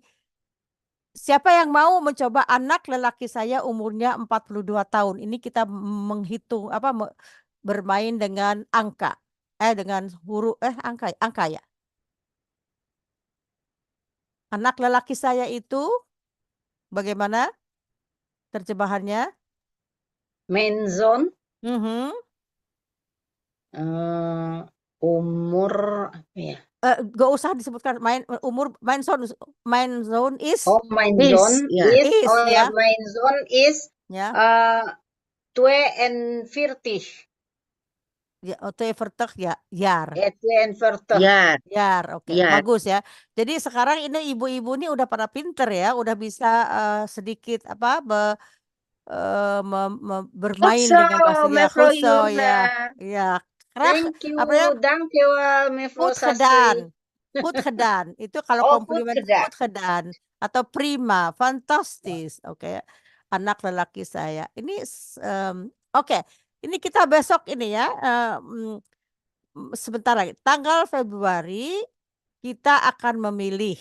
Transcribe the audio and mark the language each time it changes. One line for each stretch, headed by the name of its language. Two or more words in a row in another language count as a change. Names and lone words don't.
Indonesian: Siapa yang mau mencoba anak lelaki saya umurnya 42 tahun. Ini kita menghitung bermain dengan angka. Dengan huruf angka ya. Anak lelaki saya itu bagaimana terjemahannya?
Dutch: Mijn zoon
Indonesian: umur apa ya? Gak usah disebutkan umur
Dutch: mijn zoon is Mijn zoon is
Indonesian: ya.
Dutch: Mijn zoon is
Indonesian: Ya. 42 Ya, 42 ya,
Dutch: jaar. 42 Jaar,
Indonesian: oke. Bagus ya. Jadi sekarang ini ibu-ibu ini udah pada pinter ya, udah bisa sedikit bermain dengan bahasa
Dutch: Mevrouw Khuso Yurna.
Indonesian: ya.
English: Thank you,
Indonesian: Apa
Dutch: dankjewel mevrouw Goed Sastri. gedaan.
Indonesian: Itu kalau komplimen
Dutch: good gedaan
Indonesian: atau prima, fantastis. Oke. Anak lelaki saya. Ini oke. Ini kita besok ini ya. Sebentar lagi. Tanggal Februari kita akan memilih.